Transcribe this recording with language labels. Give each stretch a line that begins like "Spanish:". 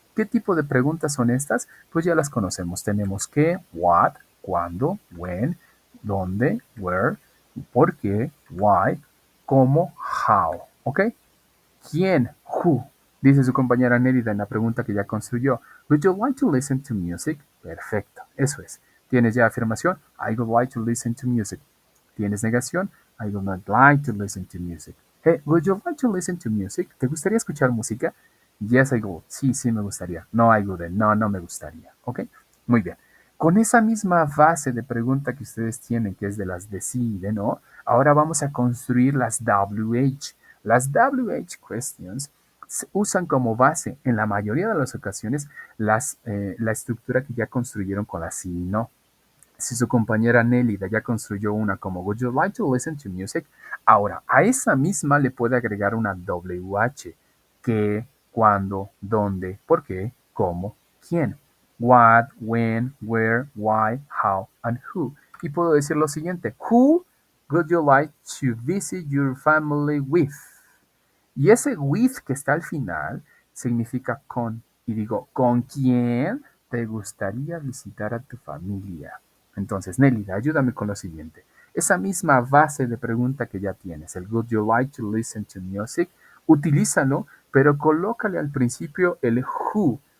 Spanish: ¿Qué tipo de preguntas son estas? Pues ya las conocemos. Tenemos qué, what, cuándo, when, dónde, where, por qué, why, cómo, how. ¿Ok? ¿Quién? Who. Dice su compañera Nérida en la pregunta que ya construyó.
English: Would you like to listen to music?
Spanish: Perfecto, eso es. ¿Tienes ya afirmación?
English: I would like to listen to music.
Spanish: ¿Tienes negación?
English: I would not like to listen to music. Hey, would you like to listen to music?
Spanish: ¿Te gustaría escuchar música?
English: Yes, I would.
Spanish: Sí, sí me gustaría.
English: No, I wouldn't.
Spanish: No, no me gustaría. ¿Ok? Muy bien. Con esa misma base de pregunta que ustedes tienen, que es de las de sí y de no, ahora vamos a construir las WH. Las WH questions se usan como base en la mayoría de las ocasiones la estructura que ya construyeron con la sí y no. Si su compañera Nélida ya construyó una como
English: Would you like to listen to music?
Spanish: Ahora, a esa misma le puede agregar una WH. ¿Qué? ¿Cuándo? ¿Dónde? ¿Por qué? ¿Cómo? ¿Quién?
English: What, when, where, why, how, and who.
Spanish: Y puedo decir lo siguiente.
English: Who would you like to visit your family with?
Spanish: Y ese with que está al final significa con. Y digo, ¿con quién te gustaría visitar a tu familia? Entonces, Nélida, ayúdame con lo siguiente. Esa misma base de pregunta que ya tienes, el
English: would you like to listen to music,
Spanish: utilízalo, pero colócale al principio el who.